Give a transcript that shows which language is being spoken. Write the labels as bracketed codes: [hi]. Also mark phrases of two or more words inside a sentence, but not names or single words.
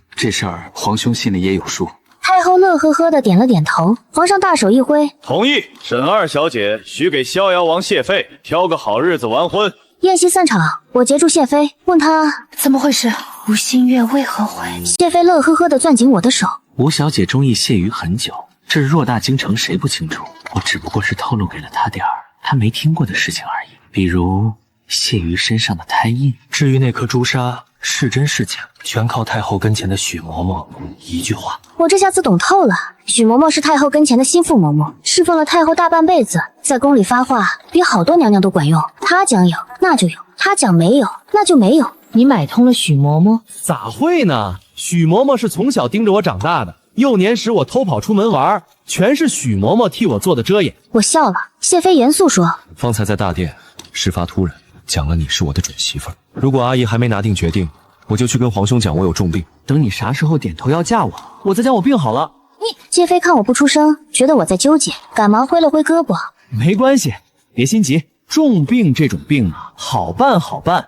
[zh] 這事兒皇兄心裡也有數。太后樂呵呵的點了點頭，皇上大手一揮，同意。沈二小姐許給逍遙王謝飛挑個好日子完婚。宴席散場，我截住謝飛，問他怎麼回事，吳新月為何回？謝飛樂呵呵的攥緊我的手。吳小姐中意謝瑜很久，這偌大京城誰不清楚？我只不過是透露給了她點兒她沒聽過的事情而已，比如謝瑜身上的胎印。至於那顆朱砂是真是假，全靠太后跟前的許嬤嬤一句話。我這下子懂透了，許嬤嬤是太后跟前的心腹嬤嬤，侍奉了太後大半輩子，在宮裡發話比好多娘娘都管用。她講有那就有，她講沒有那就沒有。你買通了許嬤嬤？咋會呢？許嬤嬤是從小盯着我長大的，幼年時我偷跑出門玩，全是許嬤嬤替我做的遮掩。我笑了。謝飛嚴肅說： 方才在大殿事發突然，講了你是我的準媳婦兒。如果阿姨還沒拿定決定，我就去跟皇兄講我有重病。等你啥時候點頭要嫁我，我再講我病好了。謝飛看我不出聲，覺得我在糾結，趕忙揮了揮胳膊。沒關係，別心急，重病這種病啊，好辦好辦。